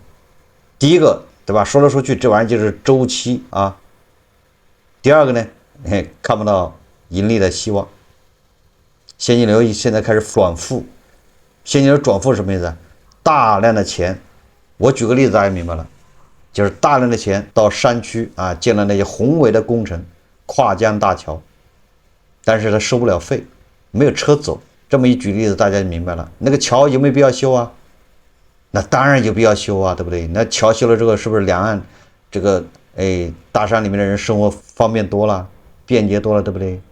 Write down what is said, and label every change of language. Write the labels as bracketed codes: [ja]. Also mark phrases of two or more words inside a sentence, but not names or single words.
[zh] 第一個，對吧？說來說去，這玩意兒就是周期啊。第二個呢，看不到盈利的希望，现金流現在開始轉負。现金流轉負是什麼意思？大量的錢，我舉個例子，大家明白了。就是大量的錢到山區啊，建了那些宏偉的工程，跨江大橋，但是它收不了費，沒有車走。這麼一舉例子，大家就明白了。那個橋有沒有必要修啊？那當然有必要修啊，對不对？那橋修了之後，是不是兩岸這個大山裡面的人生活方便多了，便捷多了，對不對？